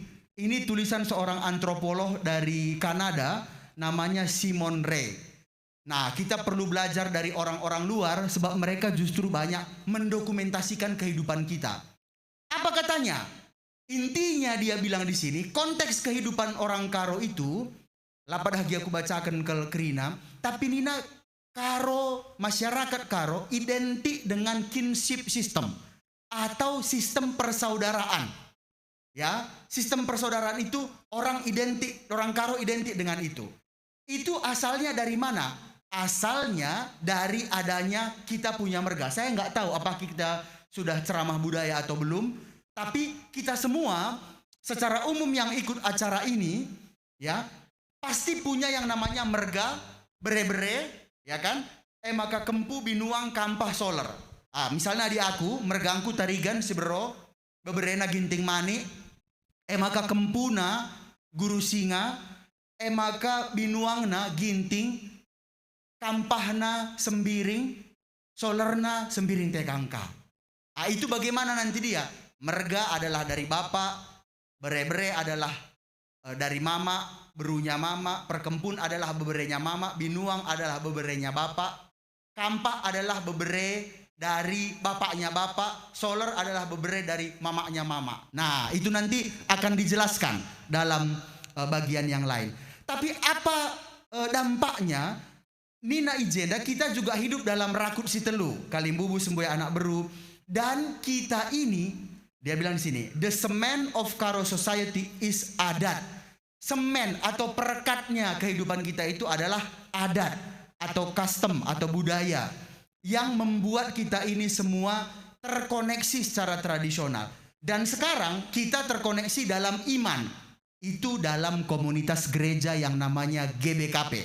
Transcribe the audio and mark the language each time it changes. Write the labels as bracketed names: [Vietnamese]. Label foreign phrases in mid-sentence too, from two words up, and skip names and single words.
[Indonesian] Ini tulisan seorang antropolog dari Kanada, namanya Simon Ray. Nah, kita perlu belajar dari orang-orang luar sebab mereka justru banyak mendokumentasikan kehidupan kita. Apa katanya? Intinya dia bilang di sini, konteks kehidupan orang karo itu, [Batak Karo] lapad hagi [Indonesian] aku bacakan ke Krina, tapi Nina karo, masyarakat karo identik dengan kinship system atau sistem persaudaraan. Ya, sistem persaudaraan itu orang karo identik dengan itu. Itu asalnya dari mana? Asalnya dari adanya kita punya merga. Saya nggak tahu apakah kita sudah ceramah budaya atau belum, tapi kita semua secara umum yang ikut acara ini ya pasti punya yang namanya merga, bere-bere, ya kan? [Batak Karo] Maka kempu binuang kampah solar. Misalnya di aku, mergangku tarigan sibero, beberena ginting mani, maka kempuna guru singa, maka binuangna ginting, kampahna sembiring, solarna sembiring tekangka. [Indonesian] Itu bagaimana nanti dia? Merga adalah dari bapak, bere-bere adalah dari mama, berunya mama, perkempun adalah beberenya mama, binuang adalah beberenya bapak, kampah adalah bebere dari bapaknya bapak, solar adalah bebere dari mamaknya mama. Nah, itu nanti akan dijelaskan dalam bagian yang lain. Tapi apa dampaknya? [Batak Karo] Nina Ijenda, [Indonesian] kita juga hidup dalam [Batak Karo] rakut si telu, kalimbubu semboya anak beru, [Indonesian] dan kita ini, dia bilang di sini, [English] the cement of Karo society is adat. [Indonesian] Semen atau perekatnya kehidupan kita itu adalah adat atau custom atau budaya yang membuat kita ini semua terkoneksi secara tradisional. Dan sekarang kita terkoneksi dalam iman. Itu dalam komunitas gereja yang namanya GBKP.